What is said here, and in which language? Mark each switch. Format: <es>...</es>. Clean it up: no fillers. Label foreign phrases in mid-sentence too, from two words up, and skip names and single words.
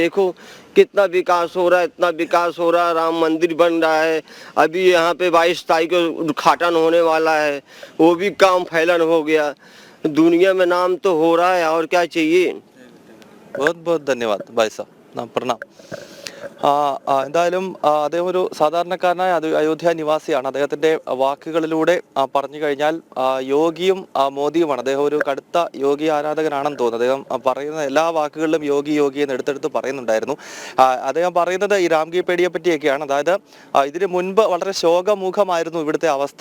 <hi>देखो कितना विकास हो रहा है, इतना विकास हो रहा है, राम मंदिर बन रहा है। अभी यहाँ पे 22 तारीख को उद्घाटन होने वाला है, वो भी काम फैलन हो गया। दुनिया में नाम तो हो रहा है, और क्या चाहिए। बहुत बहुत धन्यवाद भाई साहब, प्रणाम।</hi> <ml>എന്തായാലും അദ്ദേഹം ഒരു സാധാരണക്കാരനായ അയോധ്യ നിവാസിയാണ്. അദ്ദേഹത്തിന്റെ വാക്കുകളിലൂടെ പറഞ്ഞു കഴിഞ്ഞാൽ യോഗിയും മോദിയുമാണ്. അദ്ദേഹം ഒരു കടുത്ത യോഗി ആരാധകനാണെന്ന് തോന്നുന്നു. അദ്ദേഹം പറയുന്ന എല്ലാ വാക്കുകളിലും യോഗി എന്ന് എടുത്തെടുത്ത് പറയുന്നുണ്ടായിരുന്നു. അദ്ദേഹം പറയുന്നത് ഈ രാംഗിപേടിയെ പറ്റിയൊക്കെയാണ്. അതായത് ഇതിന് മുൻപ് വളരെ ശോകമുഖമായിരുന്നു ഇവിടുത്തെ അവസ്ഥ.</ml>